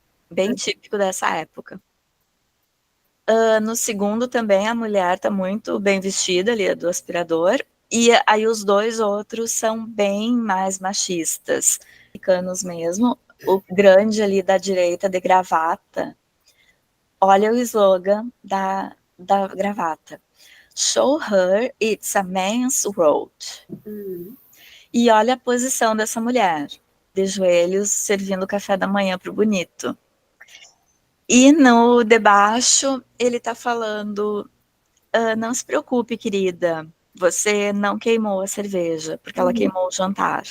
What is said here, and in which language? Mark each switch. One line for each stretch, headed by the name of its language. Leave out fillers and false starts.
Portuguese: Bem típico dessa época. No segundo também a mulher está muito bem vestida ali, do aspirador, e aí os dois outros são bem mais machistas, americanos mesmo. O grande ali da direita de gravata, olha o slogan da gravata.
English: Show her it's a man's world. Uhum.
Portuguese: E olha a posição dessa mulher, de joelhos, servindo café da manhã pro bonito. E no debaixo, ele tá falando, não se preocupe, querida, você não queimou a cerveja, porque ela queimou o jantar.